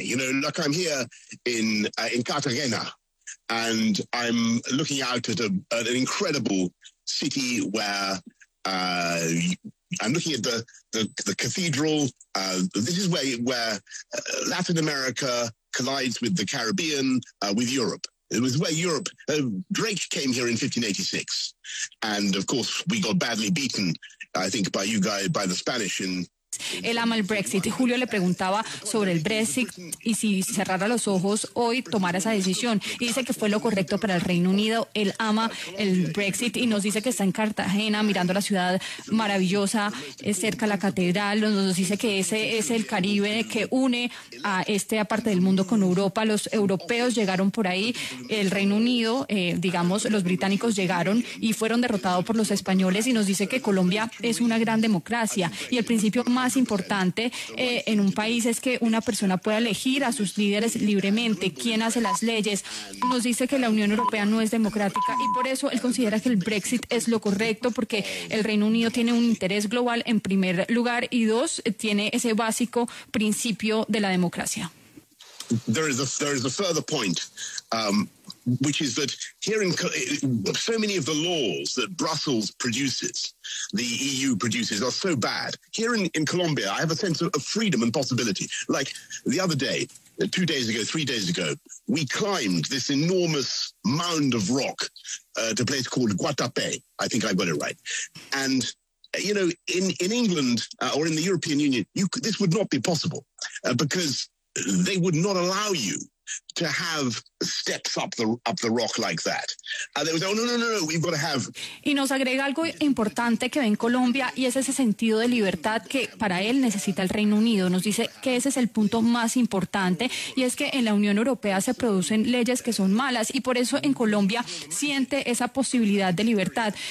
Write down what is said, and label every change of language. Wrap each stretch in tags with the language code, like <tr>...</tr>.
<en>You know, look, I'm here in Cartagena. And I'm looking out at an incredible city where I'm looking at the cathedral. This is where Latin America collides with the Caribbean, with Europe. It was where Europe, Drake came here in 1586. And of course, we got badly beaten, I think, by you guys, by the Spanish in...</en> <es>Él ama el Brexit y Julio le preguntaba sobre el Brexit y si cerrara los ojos hoy tomara esa decisión. Y dice que fue lo correcto para el Reino Unido. Él ama el Brexit y nos dice que está en Cartagena mirando la ciudad maravillosa, cerca a la catedral. Nos dice que ese es el Caribe que une a esta parte del mundo con Europa. Los europeos llegaron por ahí. El Reino Unido, digamos, los británicos llegaron y fueron derrotados por los españoles. Y nos dice que Colombia es una gran democracia y el principio más importante en un país es que una persona pueda elegir a sus líderes libremente, quién hace las leyes. Nos dice que la Unión Europea no es democrática y por eso él considera que el Brexit es lo correcto, porque el Reino Unido tiene un interés global en primer lugar y dos, tiene ese básico principio de la democracia.</es> <en>There is a further point, which is that here in so many of the laws that Brussels produces, the EU produces, are so bad. Here in Colombia, I have a sense of freedom and possibility. Like the other day, 2 days ago, 3 days ago, we climbed this enormous mound of rock to a place called Guatapé. I think I got it right. And, you know, in England or in the European Union, this would not be possible because they would not allow you to have steps up the rock like that. And there was, oh, no, we've got to have...</en> <es>Y nos agrega algo importante que ve en Colombia y es ese sentido de libertad que para él necesita el Reino Unido. Nos dice que ese es el punto más importante y es que en la Unión Europea se producen leyes que son malas y por eso en Colombia siente esa posibilidad de libertad.</es>